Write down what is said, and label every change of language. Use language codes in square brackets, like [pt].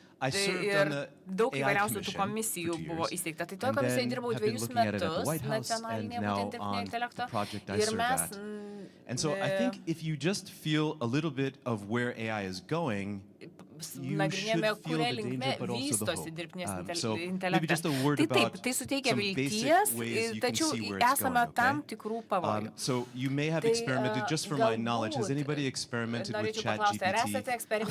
[lt] ir daug įvairiausių tų komisijų buvo įsteigta. Tai toje komisijoje dirbau 2 metus nacionalinėje būtent dirbtinio intelekto ir mes... [en] And so I think if you just feel a little bit of where AI is going, [lt] nagrinėjame, kuria linkme vystosi dirbtinis intelektas. Tai taip, tai suteikia vilties, tačiau esame tam tikrų pavojų. [en] So you may have experimented, just from my knowledge, has anybody experimented with ChatGPT?